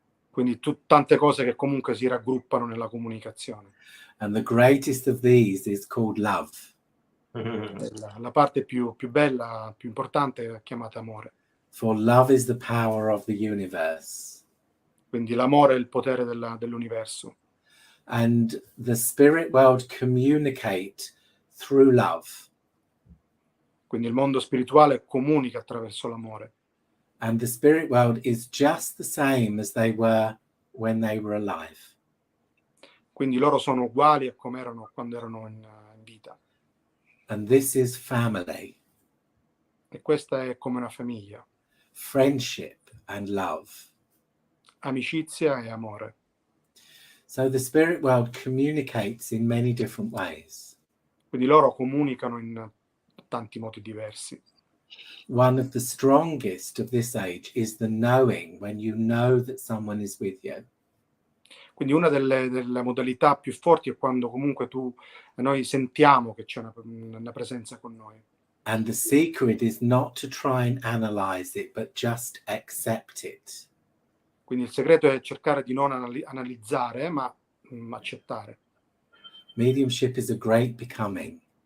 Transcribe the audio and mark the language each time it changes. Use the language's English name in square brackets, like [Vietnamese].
[Italian] Quindi tante cose che comunque si raggruppano nella comunicazione. [English] And the greatest of these is called love. [Italian] La parte più bella, più importante è chiamata amore. [English] For love is the power of the universe. [Italian] Quindi l'amore è il potere dell'universo. [English] And the spirit world communicate through love. [Italian] Quindi il mondo spirituale comunica attraverso l'amore. [English] And the spirit world is just the same as they were when they were alive. [Italian] Quindi loro sono uguali a come erano quando erano in vita. [English] And this is family. [Italian] E questa è come una famiglia. [English] Friendship and love. [Italian] Amicizia e amore. [English] So the spirit world communicates in many different ways. [Italian] Quindi loro comunicano in tanti modi diversi. [English] One of the strongest of this age is the knowing, when you know that someone is with you. [Italian] Quindi una delle modalità più forti è quando comunque noi sentiamo che c'è una presenza con noi. [English] And the secret is not to try and analyze it, but just accept it. [Italian] Quindi il segreto è cercare di non analizzare, ma accettare. [English] Mediumship is a great becoming.